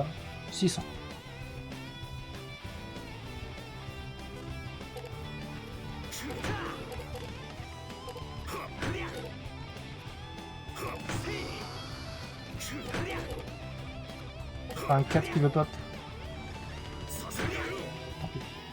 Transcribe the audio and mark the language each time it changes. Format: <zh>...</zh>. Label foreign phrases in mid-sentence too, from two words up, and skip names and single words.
<fr>600. Un 4 qui me pop.</fr> <ja>させてやろう。</ja> <fr>Tant pis.</fr>